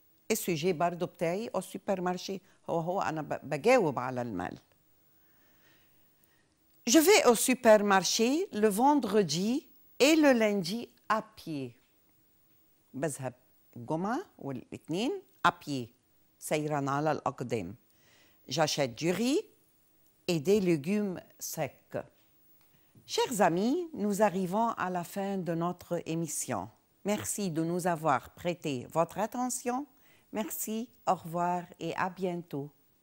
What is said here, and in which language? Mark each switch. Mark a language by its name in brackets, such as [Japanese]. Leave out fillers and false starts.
[Arabic] السوجي برضو بتاعي au supermarché هو أنا بجاوب على المال. [French] Je vais au supermarché le vendredi et le lundi à pied. [Arabic] بذهب الجمعة والاثنين [French] à pied [Arabic] سيراً على الأقدام. [French] J'achète du riz et des légumes secs. Chers amis, nous arrivons à la fin de notre émission. Merci de nous avoir prêté votre attention. Merci, au revoir et à bientôt.